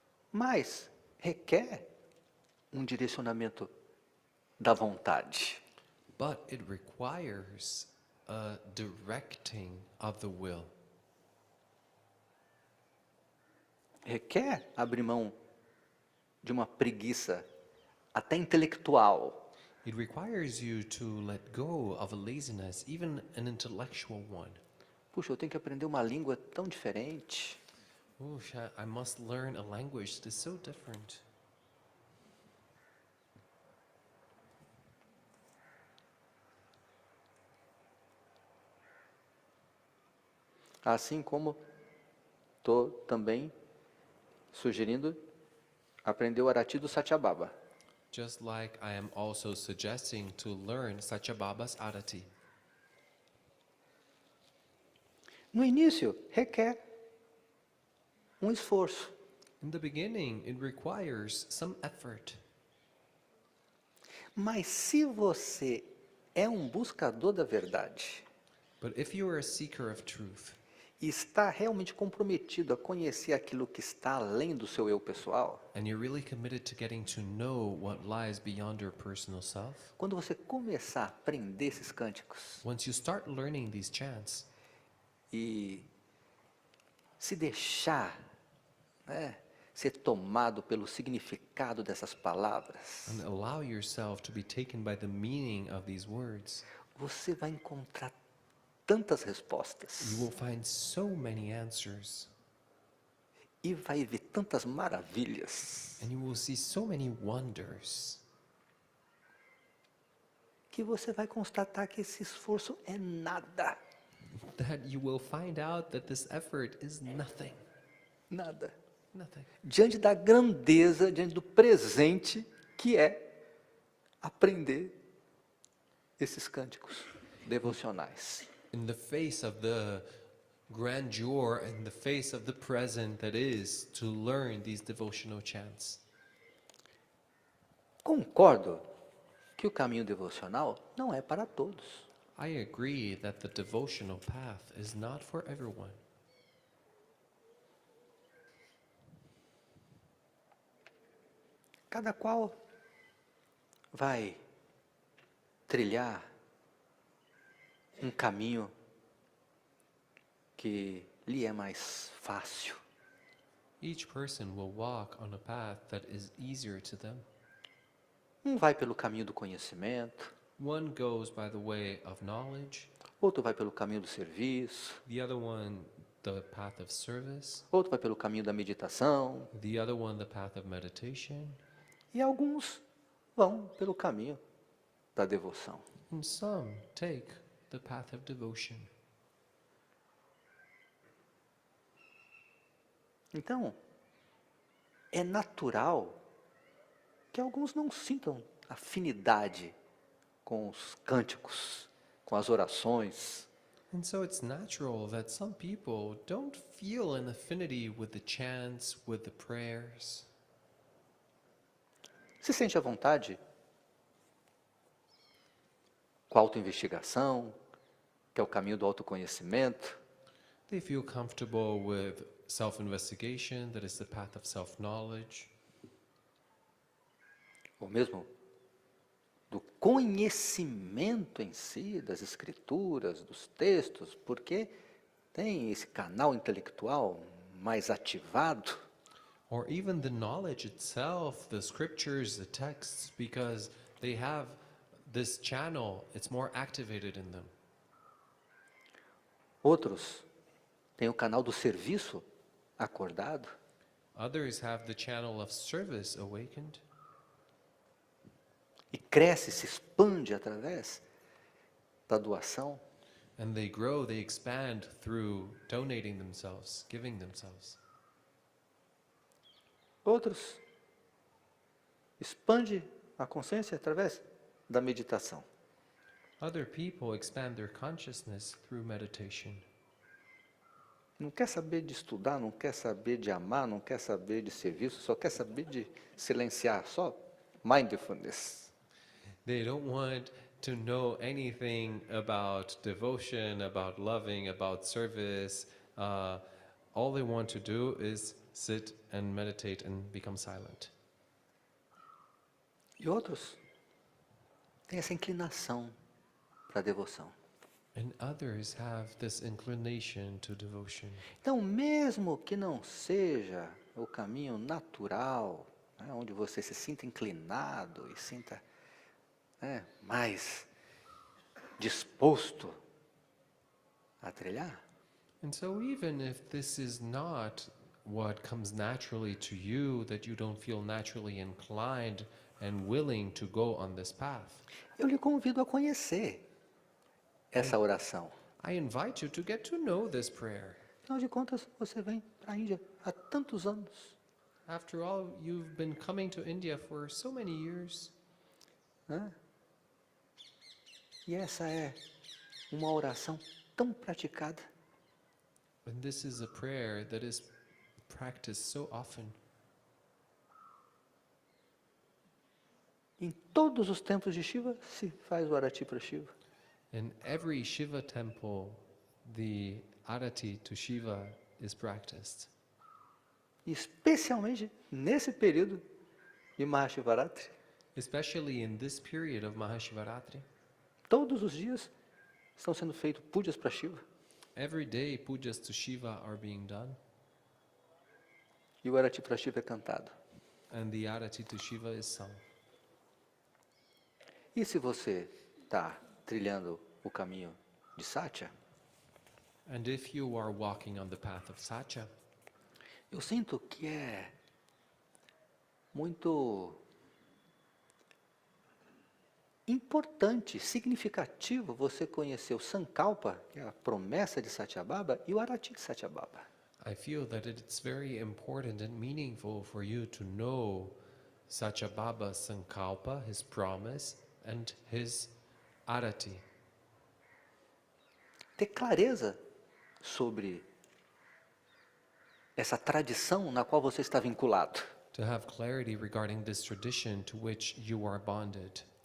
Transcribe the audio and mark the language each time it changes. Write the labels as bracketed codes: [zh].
[pt] Mas requer um direcionamento da vontade. [en] But it requires a directing of the will. [pt] Requer abrir mão de uma preguiça até intelectual. [en] It requires you to let go of a laziness, even an intellectual one. [pt] Puxa, eu tenho que aprender uma língua tão diferente. [en] Oof, I must learn a language that is so different. [pt] Assim como estou também sugerindo aprender o Arati do Satyabhaba. [en] Just like I am also suggesting to learn Satyababa's Arati. [pt] No início, requer um esforço. [en] In the beginning, it requires some effort. [pt] Mas se você é um buscador da verdade [en] But if you are a seeker of truth, [pt] e está realmente comprometido a conhecer aquilo que está além do seu eu pessoal, [en] and you're really committed to getting to know what lies beyond your personal self, [pt] quando você começar a aprender esses cânticos [en] once you start learning these chants [pt] e se deixar, né, ser tomado pelo significado dessas palavras, [en] and allow yourself to be taken by the meaning of these words, [pt] você vai encontrar tantas [en] you [pt] respostas [en] will find so many answers, [pt] e vai ver tantas maravilhas [en] and you will see so many wonders, [pt] que você vai constatar que esse esforço é nada, [en] that you will find out that this effort is nothing. [pt] nada, [en] Nothing. [pt] diante da grandeza, diante do presente que é aprender esses cânticos devocionais. [en] In the face of the grandeur and the face of the present that is to learn these devotional chants. [pt] Concordo que o caminho devocional não é para todos. [en] I agree that the devotional path is not for everyone. [pt] Cada qual vai trilhar um caminho que lhe é mais fácil. [en] Each person will walk on a path that is easier to them. [pt] Um vai pelo caminho do conhecimento, [en] One goes by the way of knowledge, [pt] outro vai pelo caminho do serviço, [en] the other one the path of service, [pt] outro vai pelo caminho da meditação, [en] the other one the path of meditation, [pt] e alguns vão pelo caminho da devoção. [en] and some take the path of devotion. [pt] Então, é natural que alguns não sintam afinidade com os cânticos, com as orações. [en] And so it's natural that some people don't feel an affinity with the chants, with the prayers. [pt] Se sente à vontade com a autoinvestigação, que é o caminho do autoconhecimento, [en] They feel comfortable with self-investigation, that is the path of self-knowledge, [pt] ou mesmo do conhecimento em si, das escrituras, dos textos, porque tem esse canal intelectual mais ativado, [en] or even the knowledge itself, the scriptures, the texts, because they have this channel, it's more activated in them. [pt] outros têm o canal do serviço acordado, [en] Others have the channel of service awakened, [pt] e cresce, se expande através da doação. [en] and they grow, they expand through donating themselves, giving themselves. [pt] Outros expande a consciência através da meditação. [en] Other people expand their consciousness through meditation. [pt] Não quer saber de estudar, não quer saber de amar, não quer saber de serviço, só quer saber de silenciar, só mindfulness. [en] They don't want to know anything about devotion, about loving, about service. All they want to do is sit and meditate and become silent. [pt] E outros têm essa inclinação para a devoção. [en] And others have this inclination to devotion. [pt] Então, mesmo que não seja o caminho natural, né, onde você se sinta inclinado e sinta, né, mais disposto a trilhar, [en] And so even if this is not what comes naturally to you, that you don't feel naturally inclined and willing to go on this path, [pt] eu lhe convido a conhecer essa oração. [en] I invite you to get to know this prayer. [pt] Afinal de contas, você vem para a Índia há tantos anos, [en] After all, you've been coming to India for so many years, [pt] né? E essa é uma oração tão praticada. [en] and this is a prayer that is practiced so often. [pt] Em todos os templos de Shiva se faz o arati para Shiva. [en] In every Shiva temple, the arati to Shiva is practiced. [pt] Especialmente nesse período de Mahashivaratri. [en] Especially in this period of Mahashivaratri. [pt] Todos os dias estão sendo feitos pujas para Shiva. [en] Every day pujas to Shiva are being done. [pt] E o arati para Shiva é cantado. [en] And the arati to Shiva is sung. [pt] E se você está trilhando o caminho de Satya, [en] And if you are walking on the path of Satya, [pt] eu sinto que é muito importante, significativo você conhecer o Sankalpa, que é a promessa de Satyabhama, e o Arati de Satyabhama. [en] I feel that it's very important and meaningful for you to know Satyabhaba's Sankalpa, his promise, and his arati. [pt] Ter clareza sobre essa tradição na qual você está vinculado. [en] To have clarity regarding this tradition to which you are bonded.